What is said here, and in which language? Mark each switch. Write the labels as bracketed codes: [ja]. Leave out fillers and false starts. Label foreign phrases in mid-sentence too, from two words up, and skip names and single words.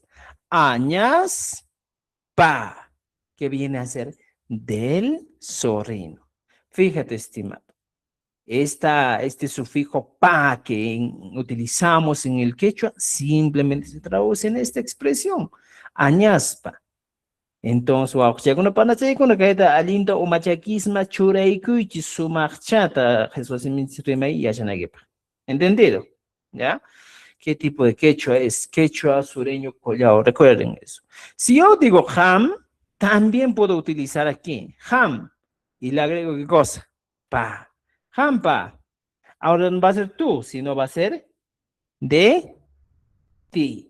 [qu] Añas pa, [es] que viene a ser del zorrino. Fíjate, estimado, este sufijo pa que utilizamos en el quechua simplemente se traduce en esta expresión, añaspa. [qu] Entonces, wauqchakuna panachaykuna kayta allinta umachakisma churaykuychis sumaqchata Jesús rimay yachanakipaq. [es] ¿Entendido? ¿Ya? ¿Qué tipo de quechua es? Quechua sureño collao, recuerden eso. Si yo digo ham, también puedo utilizar aquí, ham, y le agrego qué cosa, pa, hampa. Ahora no va a ser tú, sino va a ser de ti.